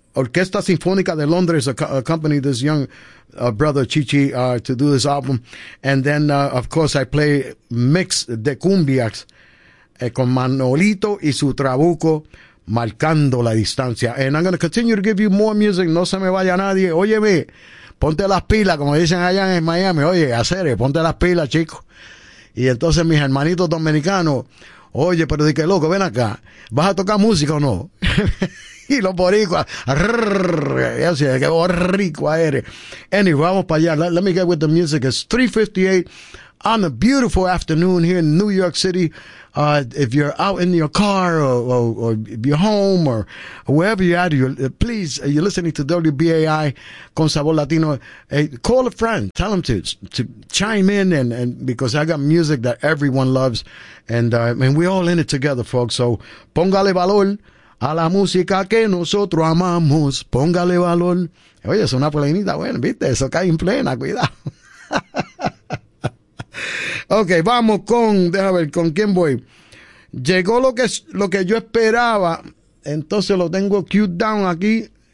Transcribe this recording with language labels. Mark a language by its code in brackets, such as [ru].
[en] Orquesta Sinfónica de Londres accompanied this young brother Chichi to do this album. And then, of course, I play Mix de Cumbias con Manolito y su Trabuco, Marcando la Distancia. And I'm going to continue to give you more music. [es] No se me vaya nadie. Óyeme, ponte las pilas, como dicen allá en Miami. Oye, acere, ponte las pilas, chico. Y entonces mis hermanitos dominicanos, oye, pero de qué loco, ven acá. ¿Vas a tocar música o no? Y los boricuas, que boricua eres. Anyway, vamos para allá. [en] Let me get with the music. It's 3:58 on a beautiful afternoon here in New York City. If you're out in your car or your home or wherever you're at, you're listening to WBAI Con Sabor Latino. Call a friend. Tell them to chime in and because I got music that everyone loves. And we're all in it together, folks. [es] So, póngale valor a la música que nosotros amamos, póngale valor. Oye, es una plenita, bueno, viste, eso cae en plena, cuidado. Ok, vamos con, déjame ver, ¿con quién voy? Llegó lo que yo esperaba, entonces lo tengo cute down aquí.